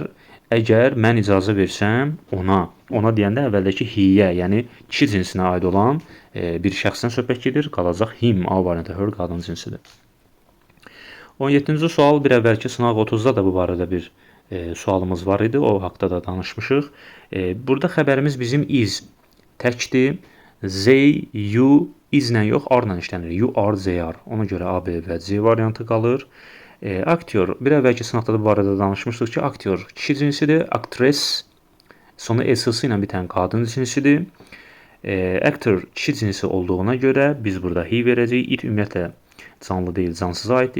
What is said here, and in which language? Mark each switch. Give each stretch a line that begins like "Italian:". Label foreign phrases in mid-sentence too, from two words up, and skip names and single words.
Azerbaijani: Əgər mən icazə versəm ona deyəndə əvvəldəki he-yə, yəni kişi cinsinə aid olan bir şəxsdən söhbət gedir. Qalacaq him, A variantı her qadın cinsidir. 17-ci sual bir əvvəlki sınaq 30-da da bu barədə bir sualımız var idi. O haqda da danışmışıq. Burada xəbərimiz bizim is təkdir.
English: They, you,
Azerbaijani: izlə yox, are-la işlənir.
English: You are, they are.
Azerbaijani: Ona görə A, B və C variantı qalır. Aktyor, bir əvvəlki sınaqda da bu barədə danışmışdıq ki, aktyor kişi cinsidir. Actress, sonu S-sı ilə bitən qadın cinsidir. Actor kişi cinsi olduğuna görə biz burada he verəcəyik. It ümumiyyətlə canlı deyil, cansıza aiddir.